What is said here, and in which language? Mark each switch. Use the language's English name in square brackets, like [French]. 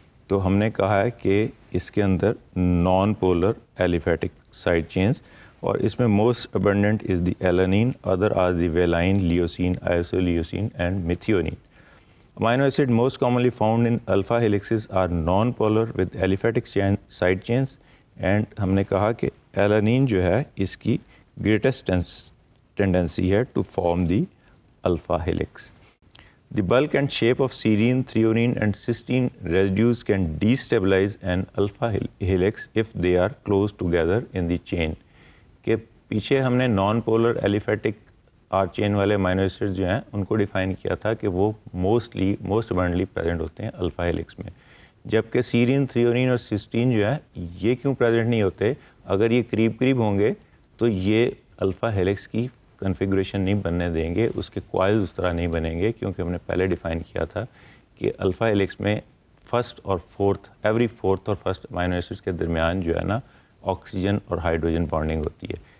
[Urdu] تو ہم نے کہا ہے کہ اس کے اندر [English] Non polar aliphatic side chains, اور اس میں most abundant is the alanine, other are the valine, leucine, isoleucine and methionine. Amino acid most commonly found in alpha helices are non polar with aliphatic side chains. [Urdu] And ہم نے کہا کہ ایلانین جو ہے اس کی گریٹسٹ ٹینڈنسی ہے [English] To form the alpha helix. The bulk and shape of serine, threonine and cysteine residues can destabilize an alpha helix if they are close together in the chain. [Urdu] کہ پیچھے ہم نے نان پولر ایلیفیٹک آر چین والے amino acid جو ہیں ان کو define کیا تھا کہ وہ موسٹ ابنڈنٹلی پریزنٹ ہوتے ہیں الفا ہیلکس میں، جبکہ سیرین، تھریونین اور سسٹین جو ہے یہ کیوں پریزنٹ نہیں ہوتے؟ اگر یہ قریب ہوں گے تو یہ الفا ہیلکس کی کنفیگریشن نہیں بننے دیں گے، اس کے کوائلز اس طرح نہیں بنیں گے، کیونکہ ہم نے پہلے ڈیفائن کیا تھا کہ الفا ہیلکس میں فرسٹ اور فورتھ ایوری فورتھ اور فرسٹ امینو ایسڈ کے درمیان جو ہے نا آکسیجن اور ہائیڈروجن بانڈنگ ہوتی ہے.